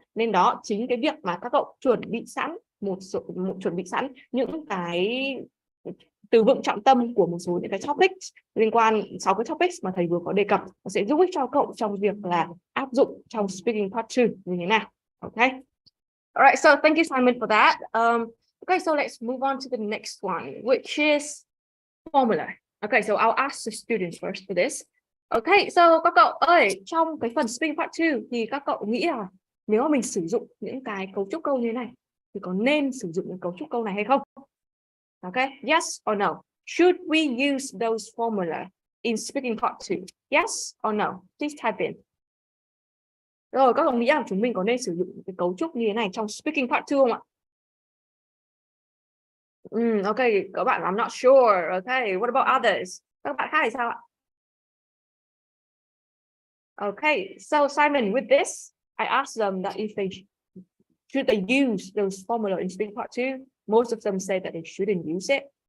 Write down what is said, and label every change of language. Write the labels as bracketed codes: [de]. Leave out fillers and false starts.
[vi] Nên đó chính cái việc mà các cậu chuẩn bị sẵn những cái từ vựng trọng tâm của một số những cái topics liên quan, 6 cái topics mà thầy vừa có đề cập, nó sẽ giúp ích cho cậu trong việc là áp dụng trong speaking part 2 như thế nào. [en] Okay. Alright, so thank you Simon for that. Okay, so let's move on to the next one, which is formula. Okay, so I'll ask the students first for this. Okay, so [vi] các cậu ơi, trong cái phần speaking part 2 thì các cậu nghĩ là nếu mà mình sử dụng những cái cấu trúc câu như thế này thì có nên sử dụng những cấu trúc câu này hay không? [en] Okay, yes or no? Should we use those formula in speaking part 2? Yes or no? Please type in. [vi] Rồi, các cậu nghĩ là chúng mình có nên sử dụng cái cấu trúc như thế này trong speaking part 2 không ạ? [en] Okay, [vi] các bạn, [en] I'm not sure. Okay, what about others? [vi] Các bạn khác thì sao ạ? [en] Okay, so Simon, with this, I asked them that if they should they use those formula in speaking part 2. Most of them said that they shouldn't use it.